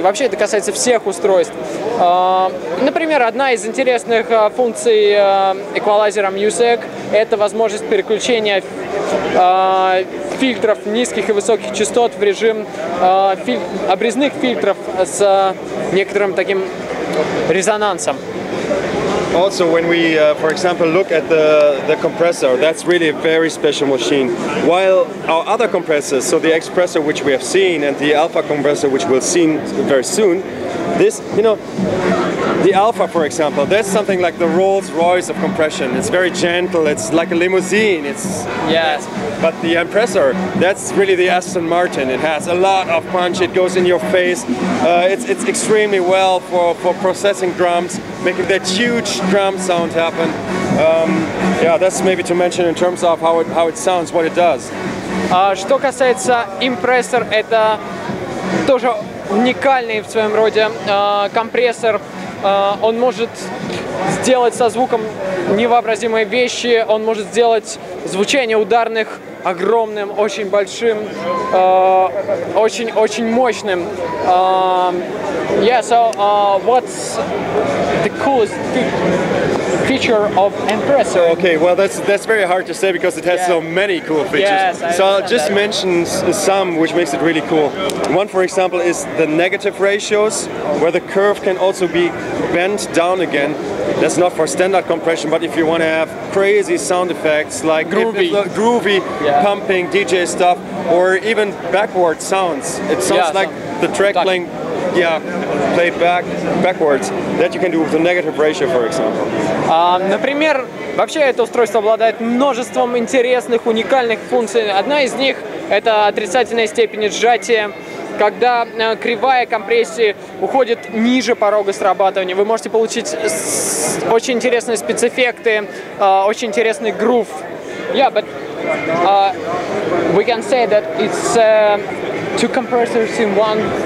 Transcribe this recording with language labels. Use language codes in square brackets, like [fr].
[ru] Вообще это касается всех устройств. Например, одна из интересных функций эквалайзера Musikmesse – это возможность переключения фильтров низких и высоких частот в режим обрезных фильтров с некоторым таким резонансом. [en] Also, when we, for example, look at the compressor, that's really a very special machine. While our other compressors, so the Expressor which we have seen and the Alpha compressor which we'll see very soon, this, you know, the Alpha, for example, that's something like the Rolls-Royce of compression. It's very gentle, it's like a limousine. It's Yes. But the Impressor, that's really the Aston Martin. It has a lot of punch, it goes in your face. It's extremely well for processing drums, making that huge drum sound happen. Yeah, that's maybe to mention in terms of how it sounds, what it does. [ru] Что касается Impressor, это тоже уникальный в своем роде компрессор. Он может сделать со звуком невообразимые вещи, он может сделать звучание ударных огромным, очень большим, очень мощным. [en] Yeah, so what's the coolest feature of Impressor? Okay, well that's very hard to say because it has so many cool features. Yes, so I'll just mention some which makes it really cool. One, for example, is the negative ratios, where the curve can also be bent down again. That's not for standard compression, but if you want to have crazy sound effects like groovy pumping DJ stuff, or even backward sounds. It sounds like the track playing, played backwards. That you can do with the negative ratio, for example. [ru] Например, вообще это устройство обладает множеством интересных, уникальных функций. Одна из них — это отрицательная степень сжатия. Когда кривая компрессии уходит ниже порога срабатывания, вы можете получить очень интересные спецэффекты, очень интересный грув. [en] Yeah, but we can say that it's two compressors in one.